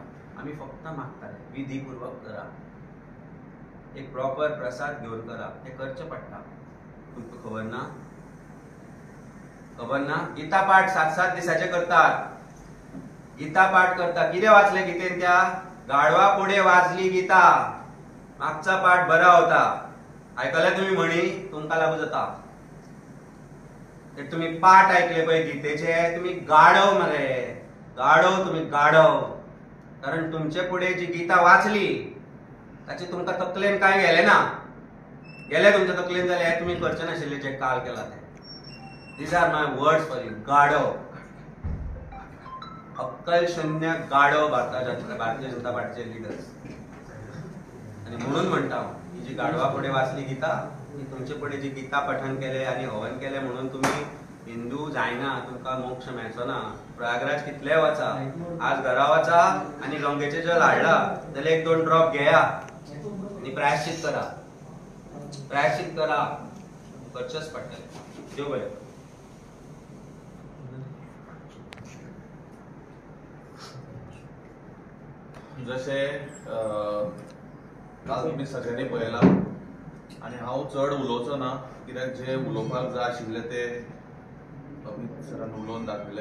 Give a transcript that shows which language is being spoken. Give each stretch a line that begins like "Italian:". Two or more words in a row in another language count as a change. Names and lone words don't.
Konkani: आमी फक्त मागताले विधीपूर्वक करा. एक प्रॉपर प्रसाद घेवन करा. ते करचें पडटा. तुमकां खबर ना गीता पाठ 7-7 दिसाचे करतात. गीता पाठ करता. कितें वाचलें गितेन? त्या गाडवा पुढे वाचली गीता. मागचा पाठ बरा होता. आयकले तुम्ही म्हणी? तुमकां लागू जाता. ते तुम्ही पाठ ऐकले पळय गीतेचे तुम्ही गाढव मरे. गाढव तुम्ही गाढव. कारण तुमचे पुढे जी गीता वाचली ताचे तुमकां तकलेन काय गेले ना. गेले तुमच्या तकलेन जाल्यार तुम्ही करचे नाशिल्ले जे काल केला ते.
English: These are my words for you.
Konkani: गाढव. अक्कल शून्य गाढव भारतीय जनता पार्टीचे लिडर्स. आणि म्हणून म्हणटा ही जी गाढवा पुढे वाचली गीता ही तुमचे पुढे जी गीता पठण केले आणि हवन केले म्हणून तुम्ही हिंदू जायना. तुमकां मोक्ष मेळचो ना. प्रयागराज कितले वचा. आज घरा वचा आणि गंगेचे जल हाडला जाल्यार 1-2 ड्रॉप घेया आणि प्रायश्चित करा. प्रायश्चित करा. करचेच पडटलें. देव बरें. जशे काल तुमी सगळ्यांनी पळयला आनी हांव चड उलोवचो ना कित्याक जे उलोवपाक जाय आशिल्ले ते अमित सरान उलोवन दाखयले.